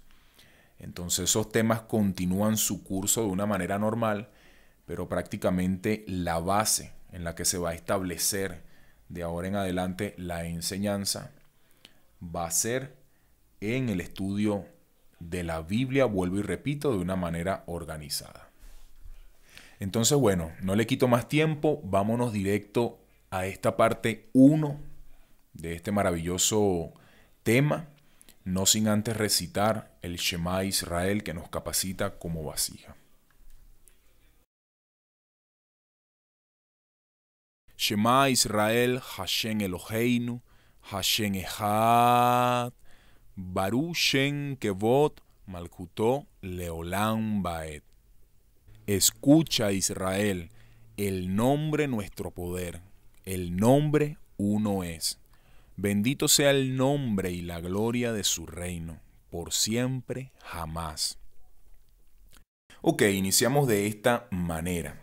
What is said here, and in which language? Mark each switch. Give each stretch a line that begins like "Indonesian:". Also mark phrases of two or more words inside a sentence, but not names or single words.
Spanish: Entonces esos temas continúan su curso de una manera normal, pero prácticamente la base en la que se va a establecer de ahora en adelante la enseñanza va a ser en el estudio de la Biblia, vuelvo y repito, de una manera organizada. Entonces, bueno, no le quito más tiempo, vámonos directo a esta parte 1 de este maravilloso tema, no sin antes recitar el Shema Israel que nos capacita como vasija.
Hebrew: שמע ישראל, השם אלוהינו, השם אחד, ברוך שם כבוד, מלכותו לעולם ועד.
Spanish: Escucha, Israel, el nombre nuestro poder, el nombre uno es. Bendito sea el nombre y la gloria de su reino, por siempre, jamás. Ok, iniciamos de esta manera.